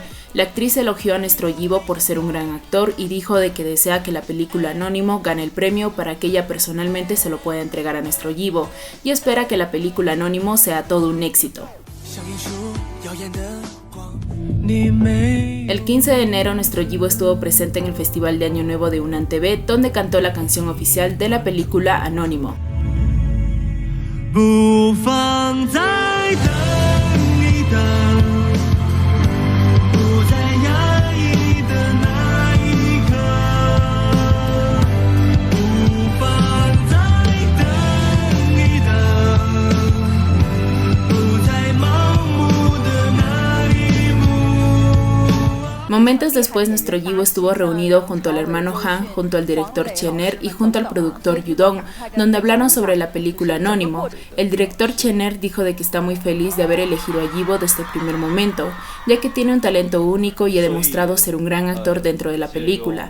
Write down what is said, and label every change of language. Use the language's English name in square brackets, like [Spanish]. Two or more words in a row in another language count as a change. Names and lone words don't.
[Spanish] La actriz elogió a nuestro Yibo por ser un gran actor y dijo de que desea que la película Anónimo gane el premio para que ella personalmente se lo pueda entregar a nuestro Yibo, y espera que la película Anónimo sea todo un éxito. El 15 de enero, nuestro Yibo estuvo presente en el Festival de Año Nuevo de Hunan TV, donde cantó la canción oficial de la película Anónimo. [Chinese] 不放再等一等，不再压抑的那一刻，不放再等一等，不再盲目的那一幕。 [Spanish] Momentos después, nuestro Yibo estuvo reunido junto al hermano Han, junto al director Chener y junto al productor Yudong, donde hablaron sobre la película Anónimo. El director Chener dijo de que está muy feliz de haber elegido a Yibo desde el primer momento, ya que tiene un talento único y ha demostrado ser un gran actor dentro de la película.